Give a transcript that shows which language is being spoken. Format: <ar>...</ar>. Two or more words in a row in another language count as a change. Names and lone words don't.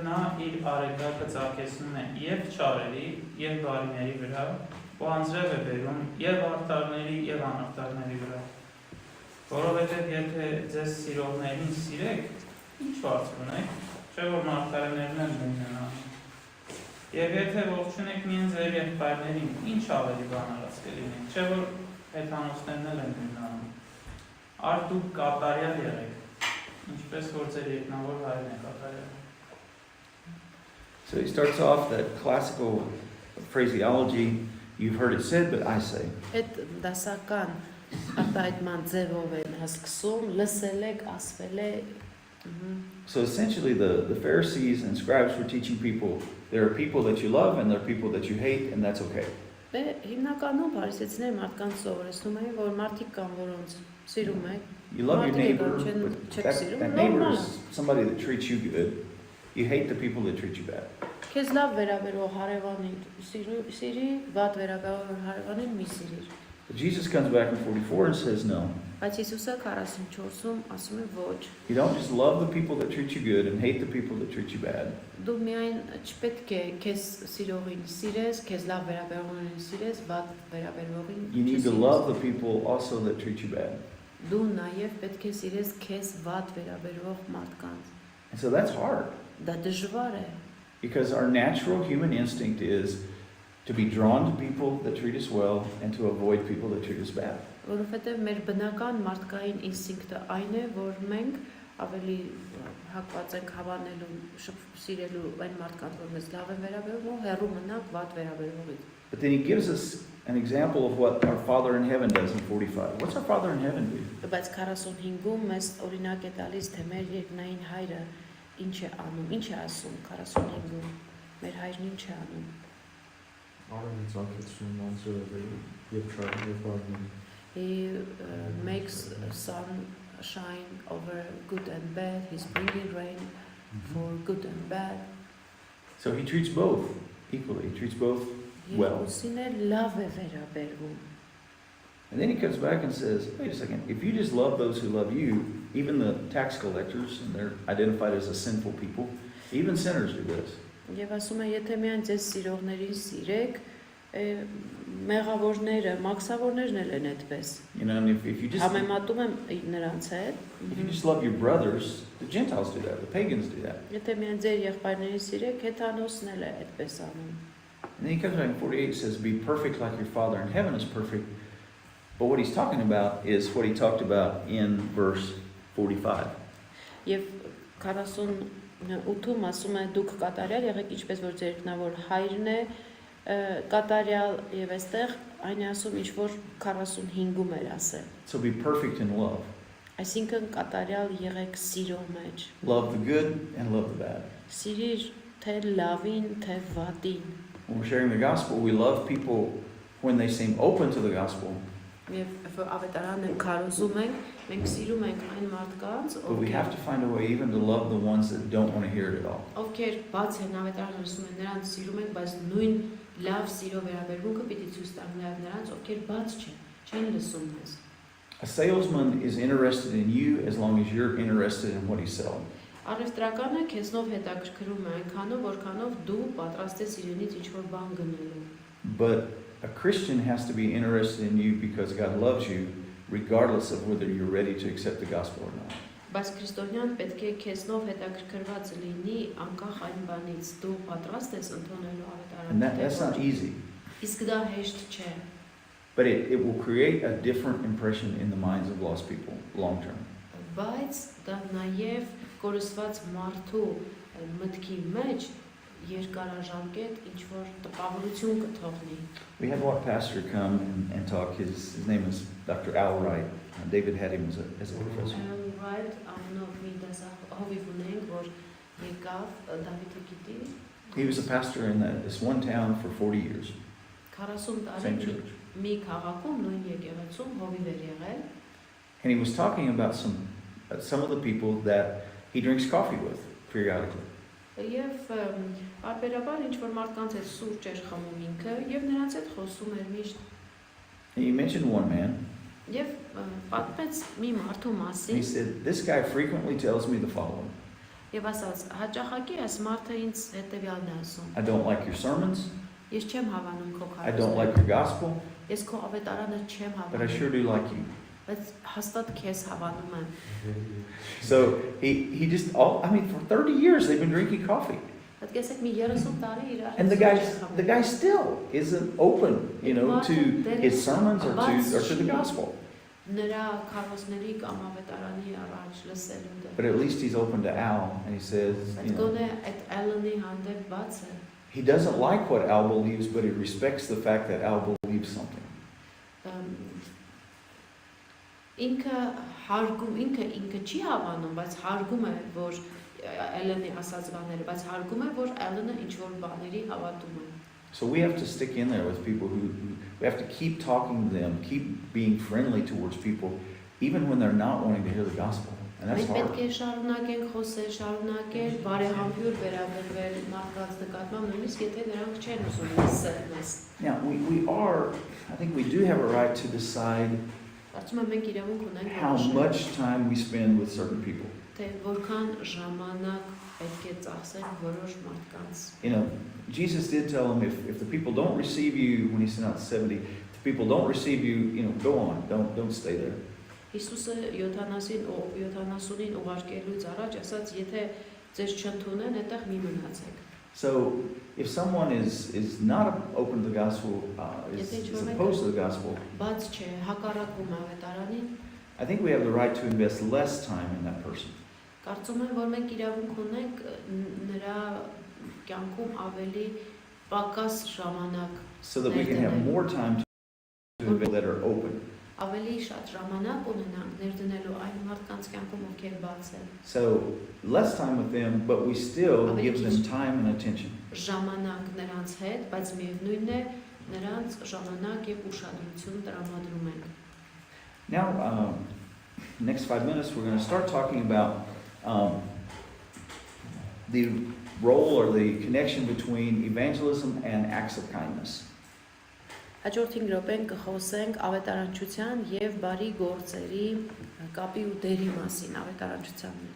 <hy>նա իր արեգակը ծագեցնում է և չարերի, և բարիների վրա, ու անձրև է բերում և արդարների և անարդարների վրա, որովհետև եթե ձեզ սիրողներին սիրեք, ինչ վարձ ունեք, չէ որ մարգարեներն են ունենա, և եթե ողջունեք միայն ձեր եղբայրներին, ինչ ավելի բան արած կլինեք, չէ որ հեթանոսներն են ունենա, արդ դուք կատարյալ եղեք, ինչպես որ ձեր երկնավոր հայրն է կատարյալ։</hy> <en>So he starts off that classical phraseology. You've heard it said, but I say.</en> <hy>Այդ դասական արտահայտման ձևով են հասկսում, լսել եք, ասվել է։</hy> <en>So essentially the Pharisees and scribes were teaching people, there are people that you love and there are people that you hate, and that's okay.</en> <hy>Հիմնականում փարիսեցիները մարդկանց սովորեցնում էին, որ մարդիկ կան, որոնց սիրում եք։</hy> <en>You love your neighbor, but that neighbor is somebody that treats you good. You hate the people that treat you bad.</en> <hy>Քեզ լավ վերաբերող հարևանին սիրի, վատ վերաբերող հարևանին մի սիրիր։</hy> <en>But Jesus comes back in 44 and says, no.</en> <hy>Բայց Հիսուսը 44-ում ասում է ոչ։</hy> <en>You don't just love the people that treat you good and hate the people that treat you bad.</en> <hy>Դու միայն չպետք է քեզ սիրողին սիրես, քեզ լավ վերաբերողին սիրես, վատ վերաբերողին</hy> <en>You need to love the people also that treat you bad.</en> <hy>Դու նաև պետք է սիրես քեզ վատ վերաբերող մարդկանց։</hy> <en>And so that's hard.</en> <hy>Դա դժվար է։</hy> <en>Because our natural human instinct is to be drawn to people that treat us well and to avoid people that treat us bad.</en> <hy>Որովհետև մեր բնական մարդկային ինստինկտը այն է, որ մենք ավելի հակված ենք հավանելու, սիրելու այն մարդկանց, որ մեզ լավ են վերաբերվում, հեռու մնանք վատ վերաբերողից։</hy> <en>But then he gives us an example of what our Father in heaven does in 45. What's our Father in heaven do?</en> <hy>Բայց 45-ում մեզ օրինակ է տալիս, թե մեր երկնային հայրը ինչ է անում, ինչ է ասում 45-ում։ Մեր հայրն ինչ է անում։ Արևի ցանկեցնում անձրևի եւ շարժի եւ բառնի։</hy> <en>He makes sun shine over good and bad. He's bringing rain for good and bad. So he treats both equally. He treats both well. And then he comes back and says, wait a second, if you just love those who love you, even the tax collectors, and they're identified as a sinful people, even sinners do this.</en> <hy>Եվ ասում է, եթե միայն ձեզ սիրողներին սիրեք, մեղավորները, մաքսավորներն էլ են այդպես։</hy> <en>You know, and if you just</en> <hy>Համեմատում եմ նրանց հետ։</hy> <en>if you just love your brothers, the Gentiles do that, the pagans do that.</en> <hy>Եթե միայն ձեր եղբայրներին սիրեք, հեթանոսն էլ է այդպես անում։</hy> <en>And then he comes back in 48 and says, be perfect like your Father in heaven is perfect. But what he's talking about is what he talked about in verse 45.</en> <hy>Եվ 48-ում ասում է դուք կատարյալ եղեք ինչպես որ ձեր ինքնավոր հայրն է կատարյալ եւ այստեղ այն է ասում ինչ որ 45-ում էր ասել։</hy> <en>So be perfect in love.</en> <hy>Այսինքն կատարյալ եղեք սիրո մեջ։</hy> <en>Love the good and love the bad.</en> <hy>Սիրիր թե լավին, թե վատին։</hy> <en>When we're sharing the gospel, we love people when they seem open to the gospel.</en> <hy>Եվ ավետարանը քարոզում ենք, մենք սիրում ենք այն մարդկանց,</hy> <en>But we have to find a way even to love the ones that don't want to hear it at all.</en> <hy>ովքեր բաց են ավետարանը լսում են, նրանց սիրում ենք, բայց նույն լավ սիրո վերաբերմունքը պիտի ցույց տանք նաև նրանց, ովքեր բաց չեն լսում մեզ։</hy> <en>A salesman is interested in you as long as you're interested in what he's selling.</en> <hy>Առևտրականը քեզնով հետաքրքրում է այնքանով, որքանով դու պատրաստ ես իրենից ինչ-որ բան գնելու։</hy> <en>But a Christian has to be interested in you because God loves you, regardless of whether you're ready to accept the gospel or not.</en> <hy>Բայց քրիստոնյան պետք է քեզնով հետաքրքրված լինի անկախ այն բանից, դու պատրաստ ես ընդունելու</hy> <en>And</en> <hy>ավետարանը։</hy> <en>that's not easy.</en> <hy>Իսկ դա հեշտ չէ։</hy> <en>But it will create a different impression in the minds of lost people long term.</en> <hy>Բայց դա նաև կորսված մարդու մտքի մեջ երկարաժամկետ ինչ որ տպավորություն կթողնի։</hy> <en>We had one pastor come and talk. His name is Dr. Al Wright. David had him as a professor. Right,</en> <hy>անունով մի դասահովիվ ունենք, որ եկավ Դավիթը գիտի։</hy> <en>He was a pastor in this one town for 40 years.</en> <hy>40</hy> <en>Same</en> <hy>տարի</hy> <en>church.</en> <hy>մի քաղաքում նույն եկեղեցում հովիվ էր եղել։</hy> <en>And he was talking about some of the people that he drinks coffee with periodically.</en> <hy>Եվ բարբերաբար ինչ որ մարդկանց հետ սուրճ էր խմում ինքը եւ նրանց հետ խոսում էր միշտ։</hy> <en>And he mentioned one man.</en> <hy>Եվ պատմեց մի մարդու</hy> <en>And he</en> <hy>մասին</hy> <en>said, this guy frequently tells me the following.</en> <hy>եւ ասաց. Հաճախակի այս մարդը ինձ հետեւյալն է ասում.</hy> <en>I don't like your sermons.</en> <hy>Ես չեմ հավանում քո</hy> <en>I don't like your gospel.</en> <hy>Ես քո ավետարանը չեմ</hy> <en>But I</en> <hy>հավանում։</hy> <en>sure do like you.</en> <hy>Բայց հաստատ քեզ հավանում եմ։</hy> <en>So he just, for 30 years they've been drinking coffee.</en> <hy>Պատկերացեք մի 30 տարի իրար։</hy> <en>And the guy still isn't open, to his sermons or to the gospel.</en> <hy>Նրա քարոզների կամ ավետարանի առաջ լսելու դե։</hy> <en>But at least he's open to Al, and he says,</en> <hy>Բայց գոնե այդ Ալանի հանդեպ բաց է։</hy> <en>he doesn't like what Al believes, but he respects the fact that Al believes something.</en> <hy>Ինքը հարգում, ինքը չի հավանում, բայց հարգում է, որ Ալանի ասած բաները, բայց հարգում է, որ Ալանը ինչ որ բաների հավատում է։</hy> <en>So we have to stick in there with people who we have to keep talking to them, keep being friendly towards people, even when they're not wanting to hear the gospel. And that's</en> <hy>Մենք պետք</hy> <en>hard.</en> <hy>է շարունակենք խոսել, շարունակել, բարեհամբույր վերաբերվել մարդկանց նկատմամբ, նույնիսկ եթե նրանք չեն ուզում լսել մեզ։</hy> <en>Now, I think we do have a right to decide</en> <hy>Կարծում եմ մենք իրավունք ունենք</hy> <en>how much time we spend with certain people.</en> <hy>թե որքան ժամանակ պետք է ծախսել որոշ մարդկանց։</hy> <en>You know, Jesus did tell them if the people don't receive you, when he sent out 70, if the people don't receive you, go on, don't stay there.</en> <hy>Հիսուսը 70-ին ուղարկելուց առաջ ասաց, եթե ձեզ չընդունեն, այդտեղ մի մնացեք։</hy> <en>So, if someone is not open to the gospel, is opposed to the gospel,</en> <hy>Բաց չէ, հակառակվում ավետարանին,</hy> <en>I think we have the right to invest less time in that person.</en> <hy>Կարծում եմ, որ մենք իրավունք ունենք նրա կյանքում ավելի պակաս ժամանակ,</hy> <en>So that we can have more time to invest that are open. ավելի շատ ժամանակ ունենանք ներդնելու այն մարդկանց կյանքում, ովքեր բաց են։ So, less time with them, but we still give them time and attention.</en> <hy>Ժամանակ նրանց հետ, բայց միևնույնն է նրանց ժամանակ եւ ուշադրություն տրամադրում ենք։</hy> <en>Now, next 5 minutes, we're going to start talking about the role or the connection between evangelism and acts of kindness.</en> <hy>Հաջորդ 5 րոպեն կխոսենք ավետարանչության եւ բարի գործերի կապի ու դերի մասին ավետարանչության մեջ։</hy>